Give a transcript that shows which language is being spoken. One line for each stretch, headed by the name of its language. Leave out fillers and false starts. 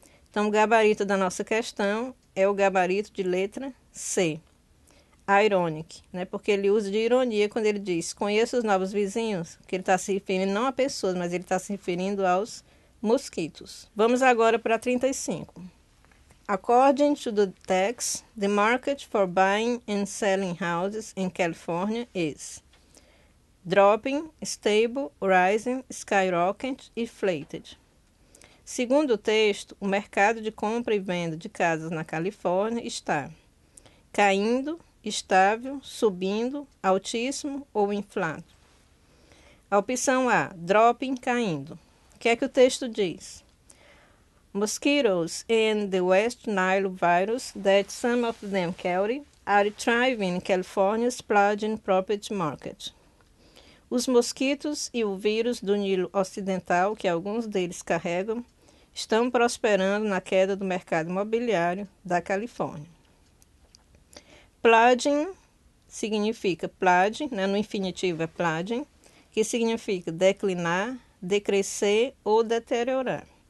Portuguese: Então o gabarito da nossa questão é o gabarito de letra C. Ironic, né? Porque ele usa de ironia quando ele diz conheça os novos vizinhos, que ele está se referindo não a pessoas, mas ele está se referindo aos mosquitos. Vamos agora para 35.
English: According to the text, the market for buying and selling houses in California is dropping, stable, rising, skyrocket, inflated.
Portuguese: Segundo o texto, o mercado de compra e venda de casas na Califórnia está caindo, estável, subindo, altíssimo ou inflado. A opção A, dropping, caindo. O que é que o texto diz?
English: Mosquitoes and the West Nile virus that some of them carry are thriving in California's flooding property market.
Portuguese: Os mosquitos e o vírus do Nilo Ocidental, que alguns deles carregam, estão prosperando na queda do mercado imobiliário da Califórnia. Flooding significa flood, né, no infinitivo é flooding, que significa declinar, decrescer ou deteriorar.